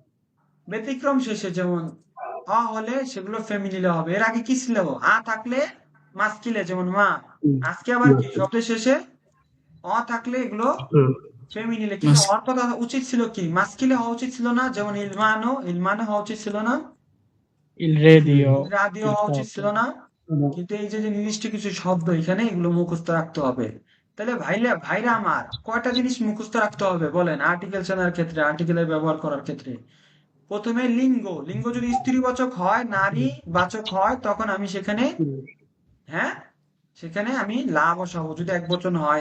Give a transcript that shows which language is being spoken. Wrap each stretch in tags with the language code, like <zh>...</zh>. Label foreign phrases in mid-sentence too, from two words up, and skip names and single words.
<bn>ব্যতিক্রম শেষে যেমন অ হলে সেগুলো ফেমিনিলে হবে। এর আগে কি ছিল? আ থাকলে মাস্কিলে, যেমন মা। আজকে আবার কি শব্দের শেষে অ থাকলে এগুলো ফেমিনিলে, কিন্তু মাস হওয়ার কথা উচিত ছিল কি মাস্কিলে হওয়া উচিত ছিল না? যেমন ইলমানো, ইলমানো হওয়া উচিত ছিল না?</bn> <it>Il radio,</it> <bn>রাদিও il হওয়া উচিত foto. ছিল না? কিন্তু এই যে যে নির্দিষ্ট কিছু শব্দ এখানে, এগুলো মুখস্থ রাখতে হবে। তাহলে ভাইরা আমার কয়টা জিনিস মুখস্থ রাখতে হবে বলেন আর্টিকেল চেনার ক্ষেত্রে, আর্টিকেলের ব্যবহার করার ক্ষেত্রে? প্রথমে লিঙ্গ। লিঙ্গ যদি স্ত্রীবাচক হয়, নারী বাচক হয়, তখন আমি সেখানে, হ্যাঁ, সেখানে আমি লা বসাবো যদি একবচন হয়।</bn>